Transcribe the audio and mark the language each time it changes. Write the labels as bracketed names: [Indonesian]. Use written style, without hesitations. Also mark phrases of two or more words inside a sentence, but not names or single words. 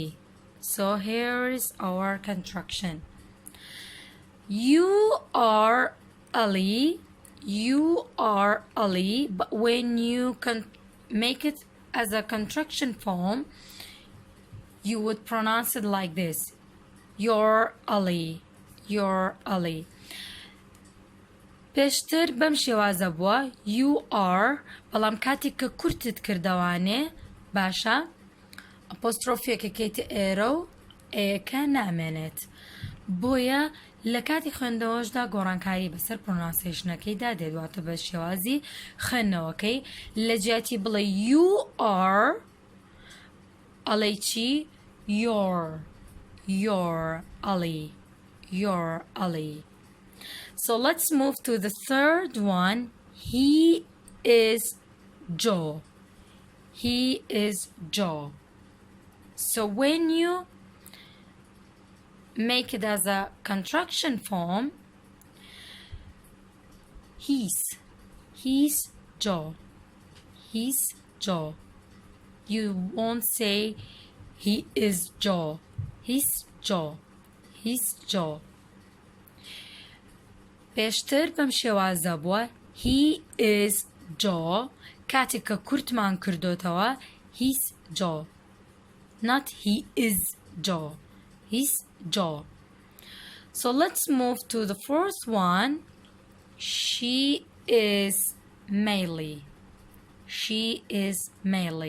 [English] So here is our contraction. You are Ali, but when you make it as a contraction form, you would pronounce it like this. You're Ali. [Central Kurdish] پێشتر بەم شێوازە بووە [English] you are، [Central Kurdish] بەڵام کاتێک کە کورتت کردەوانێ باشە ئەپۆسترۆفیەکەکەیتە ئێرە و ئەیەکە نامێنێت. بۆیە لە کاتی خوێندەوەشدا گۆڕانکاری بەسەر پرۆنانسیشنەکەیدا دێدواتە بە شێوازی خوێندنەوەکەی لە جیاتی بڵێ [English] you are [Central Kurdish] ئەڵێی چی؟ [English] you're Ali. So let's move to the third one. He is Joe. So when you make it as a contraction form, he's Joe. You won't say he is Joe. He's Joe. [Central Kurdish] پێشتر بەم شێوازە بووە [English] he is Joe. [Central Kurdish] کاتێک کە کورتمان کردوتەوە [English] he's Joe. Not he is Joe. He's Joe. So let's move to the fourth one. She is male. She is male.